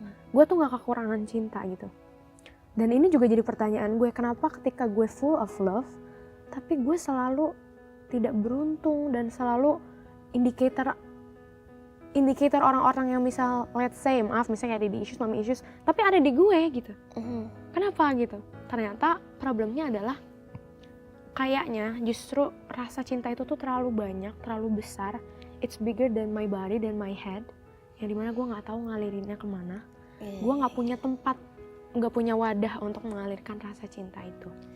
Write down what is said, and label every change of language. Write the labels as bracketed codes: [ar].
[id] Gue tuh gak kekurangan cinta gitu. Dan ini juga jadi pertanyaan gue, kenapa ketika gue [en] full of love, [id] tapi gue selalu tidak beruntung dan selalu indikator orang-orang yang misal, let's say, maaf, misalnya ada di issues, mami issues, tapi ada di gue gitu. Kenapa gitu? Ternyata problemnya adalah kayaknya justru rasa cinta itu tuh terlalu banyak, terlalu besar. [en] It's bigger than my body, than my head. [id] Yang dimana gue nggak tahu ngalirinnya kemana. Gue nggak punya tempat, nggak punya wadah untuk mengalirkan rasa cinta itu.